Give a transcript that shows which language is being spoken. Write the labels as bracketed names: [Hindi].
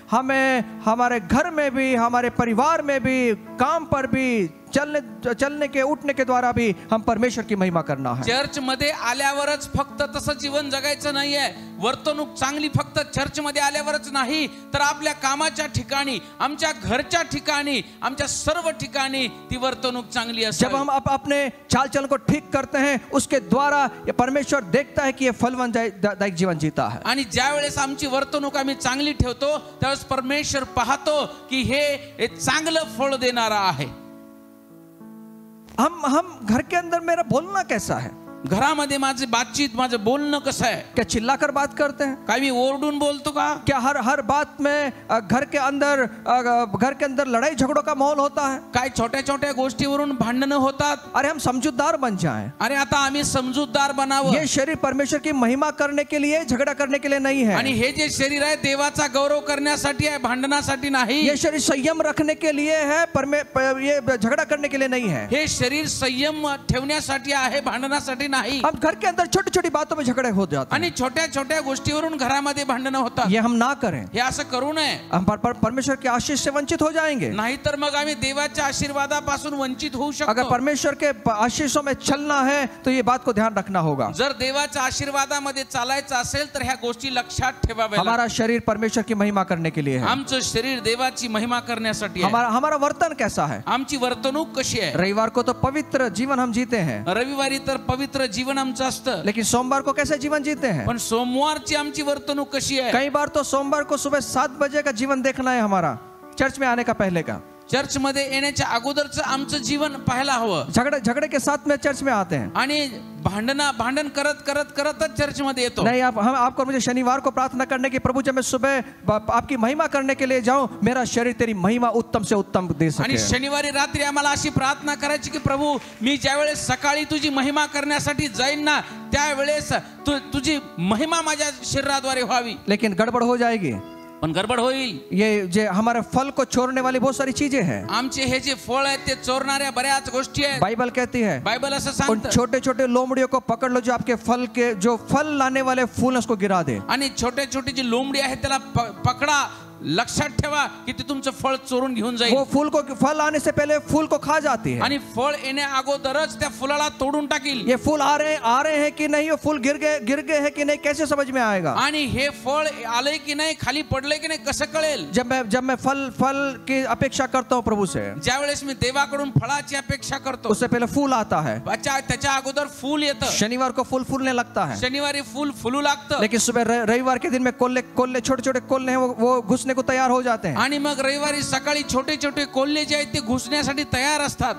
[Hindi] हमें हमारे घर में भी, हमारे परिवार में भी, काम पर भी, चलने के उठने के द्वारा भी हम परमेश्वर की महिमा करना है. [Marathi] चर्च मध्ये आल्यावरच फक्त तसं जीवन जगायचं नाहीये. वर्तणूक चांगली फक्त चर्च मध्ये आल्यावरच नाही, तर आपल्या कामाच्या ठिकाणी, आमच्या घरच्या ठिकाणी, आमच्या सर्व ठिकाणी ती वर्तणूक चांगली असावी. [Hindi] जब हम अपने चाल चलन को ठीक करते हैं, उसके द्वारा ये परमेश्वर देखता है कि ये फलदायक जीवन जीता है. [Marathi] आणि ज्या वेळेस आमची वर्तणूक आम्ही चांगली ठेवतो, त्यावेळेस परमेश्वर पाहतो की हे चांगलं फळ देणारा आहे. [Hindi] हम घर के अंदर मेरा बोलना कैसा है? [Marathi] घरामध्ये माझे बातचीत, माझं बोलणं कसं आहे? [Hindi] क्या चिल्लाकर बात करते हैं? [Marathi] काय मी ओरडून बोलतो का? [Hindi] क्या हर बात में घर के अंदर लड़ाई झगड़ों का माहौल होता है? [Marathi] काय छोट्या छोट्या गोष्टीवरून भांडणं होतात? [Hindi] अरे हम समझदार बन जाएं. [Marathi] अरे आता आम्ही समजूतदार बनावं. [Hindi] ये शरीर परमेश्वर की महिमा करने के लिए, झगड़ा करने के लिए नहीं है. [Marathi] आणि हे जे शरीर आहे देवाचा गौरव करण्यासाठी आहे, भांडणासाठी नाही. [Hindi] ये शरीर संयम रखने के लिए है, ये झगड़ा करने के लिए नहीं है. [Marathi] हे शरीर संयम ठेवण्यासाठी आहे, भांडणासाठी नाही. [Hindi] हम घर के अंदर छोटी छोटी बातों में झगड़े हो जाते हैं. [Marathi] आणि छोट्या छोट्या गोष्टीवरून घरामध्ये भांडणं होतात. [Hindi] ये हम ना करें. [Marathi] हे असं करू नये. [Hindi] हम परमेश्वर के आशीष से वंचित हो जाएंगे. [Marathi] नाहीतर मग आम्ही देवाच्या आशीर्वादापासून वंचित होऊ शकतो. [Hindi] अगर परमेश्वर के आशीषों में चलना है तो ये बात को ध्यान रखना होगा. [Marathi] जर देवाच्या आशीर्वादामध्ये चालायचं असेल तर ह्या गोष्टी लक्षात ठेवाव्या. [Hindi] हमारा शरीर परमेश्वर की महिमा करने के लिए है. [Marathi] आमचं शरीर देवाची महिमा करण्यासाठी आहे. [Hindi] हमारा वर्तन कैसा है? [Marathi] आमची वर्तणूक कशी आहे? [Hindi] रविवार को तो पवित्र जीवन हम जीते हैं. [Marathi] रविवारी तर पवित्र जीवन आमचं असतं. [Hindi] लेकिन सोमवार को कैसे जीवन जीते हैं? [Marathi] पण सोमवारची आमची वर्तणूक कशी आहे? [Hindi] कई बार तो सोमवार को सुबह 7 बजे का जीवन देखना है हमारा, चर्च में आने का पहले का. [Marathi] चर्च मध्ये येण्याच्या अगोदरचं आमचं जीवन पाहायला हवं. [Hindi] झगड़े के साथ में चर्च में आते हैं. [Marathi] आणि भांडण करतच चर्च मध्ये येतो. [Hindi] नहीं, आपको मुझे शनिवार को प्रार्थना करने की, प्रभु जब मैं सुबह आपकी महिमा करने के लिए जाऊं, मेरा शरीर तेरी महिमा उत्तम से उत्तम दे सके. [Marathi] आणि शनिवारी रात्री आम्हाला अशी प्रार्थना करायची की प्रभू, मी ज्यावेळेस सकाळी तुझी महिमा करण्यासाठी जाईन ना, त्यावेळेस तुझी महिमा माझ्या शरीराद्वारे व्हावी. [Hindi] लेकिन गड़बड़ हो जाएगी. [Marathi] पण गडबड होईल. [Hindi] ये जे हमारे फल को छोड़ने वाली बहुत सारी चीजें हैं. [Marathi] आमचे हे जे फळ आहेत ते चोरणाऱ्या बऱ्याच गोष्टी आहेत. [Hindi] बाइबल कहती है, [Marathi] बाइबल असं [Hindi] उन [Marathi] सांगतं, [Hindi] छोटे छोटे लोमड़ियों को पकड़ लो, जो आपके जो फल लाने वाले फूल उसको गिरा दे. [Marathi] आणि छोटे छोटे जी लोंबडी आहे त्याला पकडा. लक्षात ठेवा की ते तुमचं फळ चोरून घेऊन जाईल. [Hindi] वो फल आने से पहले फूल को खा जाती है. [Marathi] आणि फळ येण्या अगोदरच त्या फुलाला तोडून टाकील. [Hindi] ये फूल आ रहे हैं कि नहीं, ये फूल गिर गए हैं कि नहीं, कैसे समझ में आएगा? [Marathi] आणि हे फळ आलंय की नाही, खाली पडलंय की नाही, कसं कळेल? [Hindi] जब मैं फल की अपेक्षा करता हूँ प्रभु से, [Marathi] ज्यावेळेस मी देवाकडून फळाची अपेक्षा करतो, [Hindi] उससे पहले फूल आता है. [Marathi] त्याच्या अगोदर फूल येतं. [Hindi] शनिवार को फूल फूलने लगता है. [Marathi] शनिवारी फूल फुलू लागतं. [Hindi] लेकिन सुबह रविवार के दिन में कोल्ले छोटे छोटे कोल्ले हैं, वो घुसने को तैयार हो जाते हैं. [Marathi] आणि मग रविवारी सकाळी छोटे छोटे कोल्हे जे आहेत ते घुसण्यासाठी तैयार असतात.